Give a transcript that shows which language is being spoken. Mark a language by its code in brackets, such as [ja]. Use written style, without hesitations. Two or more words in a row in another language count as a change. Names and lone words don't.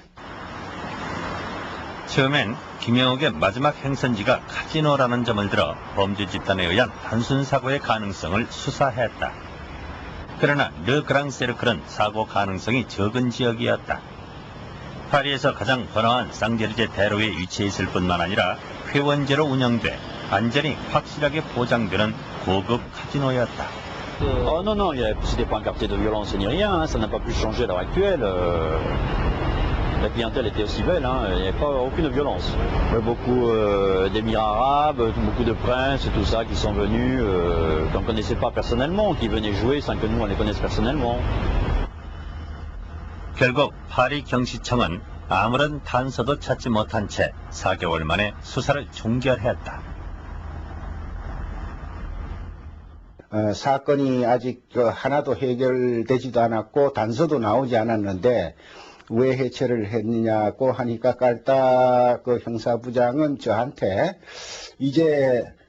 [ko] 처음엔 김영옥의 마지막 행선지가 카지노라는 점을 들어 범죄 집단에 의한 단순 사고의 가능성을 수사했다. 그러나 르그랑 세르클은 사고 가능성이 적은 지역이었다. 파리에서 가장 번화한 쌍제르제 대로에 위치해 있을 뿐만 아니라 회원제로 운영돼 안전이 확실하게 보장되는 고급 카지노였다. [fr] Oh non, non, c'était pas un quartier de violence ni rien, hein, ça n'a pas pu changer à l'heure actuelle. La clientèle était aussi belle, hein, il n'y avait pas aucune violence. Beaucoup d'émirats arabes, beaucoup de princes et tout ça qui sont venus, qu'on ne connaissait pas personnellement, qui venaient jouer sans que nous on les connaisse personnellement. [ko] 결국 파리 경시청은 아무런 단서도 찾지 못한 채 4개월 만에 수사를 종결했다. 사건이 아직 하나도 해결되지도 않았고 단서도 나오지 않았는데 왜 해체를 했느냐고 하니까 까르타 그 형사부장은 저한테 이제